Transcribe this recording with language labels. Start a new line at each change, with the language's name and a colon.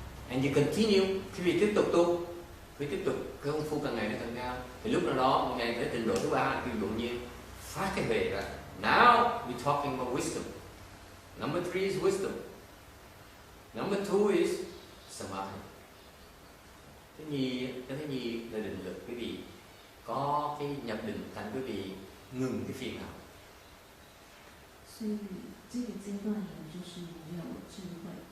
English: And you continue,
Vietnamese: khi vì tiếp tục tu, khi tiếp tục cái công phu càng ngày nó càng cao, thì lúc đó một ngày tới trình độ thứ ba thì đột nhiên phát cái về ra.
English: Now we're talking about wisdom. Number 3 is wisdom. Number 2 is samadhi.
Vietnamese: Cái thứ nhì là định lực. Quý vị có cái nhập định thành quý vị ngừng cái phiền não.
Chinese: 所以这个阶段呢，就是没有智慧。